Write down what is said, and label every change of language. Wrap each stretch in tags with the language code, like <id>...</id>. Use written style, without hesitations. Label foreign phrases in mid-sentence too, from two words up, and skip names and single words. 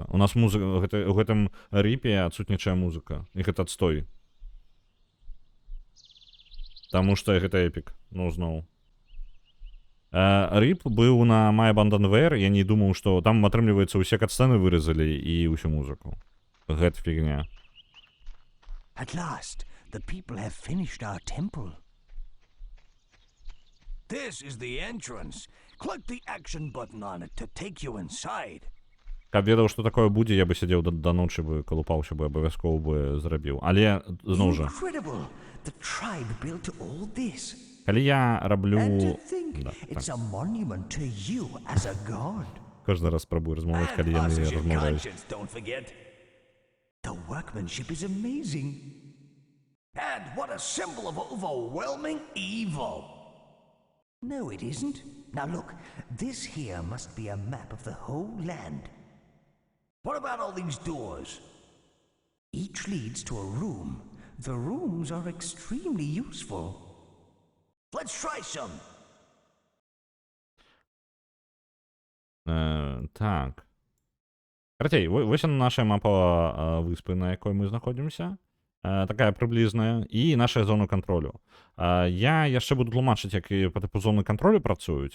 <be>У нас у гэтым ріпе адсутнічае музыка. І гэта адстой. Таму што гэта эпік. Ну, зноў. Ріп быў на My Abandoned Ware, я не думаў, што там, атрымліваецца, усе катсцэны выразалі і ўсю музыку. Гэта фігня.</be> <en>At last, the people have finished our temple. This is the entrance. Click the action button on it to take you inside.</en> <be>Каб ведаў, што такое будзе, я бы сядзеў да ночы бы, калупаўся бы, абавязкова бы зрабіў. Але, зноў жа,</be> <en>Incredible. The tribe built all this.</en> <be>калі я раблю...</be> <en>And to think</en> <be>Да,</be> <en>it's</en> <be>так.</be> <en>a monument to you as a god.</en> <be>Кожны раз спрабую размаўляць, калі</be> <en>And us</en> <be>яны</be> <en>as your</en> <be>размаўляюць.</be> <en>conscience, don't forget. The workmanship is amazing. And what a symbol of overwhelming evil. No, it isn't. Now look, this here must be a map of the whole land. What about all these doors? Each leads to a room. The rooms are extremely useful. Let's try some.</en> <be>Так. Карацей, вось яна наша мапа выспы, на якой мы знаходзімся. Такая прыблізная. І наша зона кантролю. Я яшчэ буду тлумачыць, як і па тыпу зоны кантролю працуюць.</be>